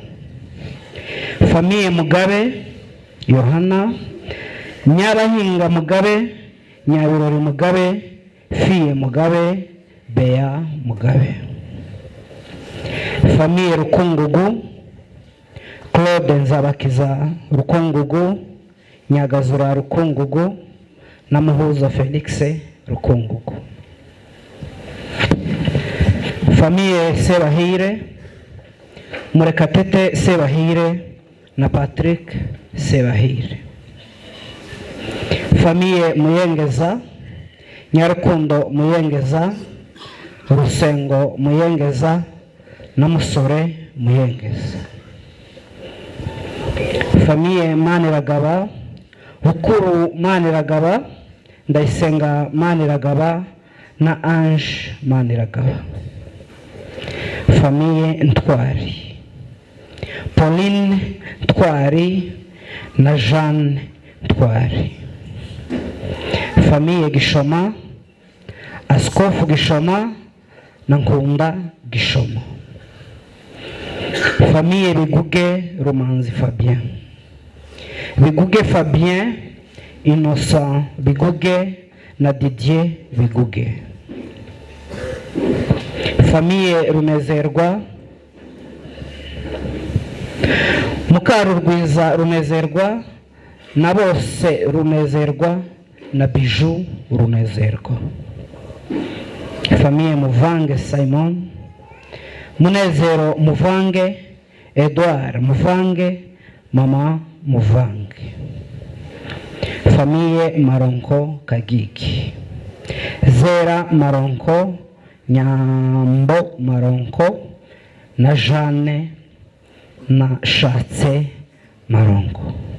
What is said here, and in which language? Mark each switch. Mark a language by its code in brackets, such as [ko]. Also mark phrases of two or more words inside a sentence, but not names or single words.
[rw] Famille Mugabe Yohana, Nyabahinga Mugabe, Nyabirori Mugabe, Fie Mugabe, Bea Mugabe. Famille Rukungugu, Claude Nzabakiza Rukungugu, Nyagazura Rukungugu na Muhuza Felix Rukungugu. Famille Sebahire, Murekatete Sebahire na Patrick Sebahire. Famille Muyengeza, Nyarukundo Muyengeza, Rusengo Muyengeza na Musore Muyengeza. Famille Maniragaba, Bukuru Maniragaba, Ndayisenga Maniragaba na Ange Maniragaba. Famille Ntwari, Pauline Ntwari na Jeanne Ntwari. Famille Gishoma, Askofu Gishoma na Nkunda Gishoma. Famille Biguge Romanzi Fabien, Biguge Fabien, Innocent Biguge na Didier Biguge. Famille Runezerwa, Mukarurwiza Runezerwa na Bose Runezerwa na Bijou Runezerwa. Famille Muvange Simon, Munezero Muvange, Edouard Muvange, Mama Muvange. Famille Maronko Kagiki, Zera Maronko, Nyambo Maronko na Jeanne na Shatse Maronko.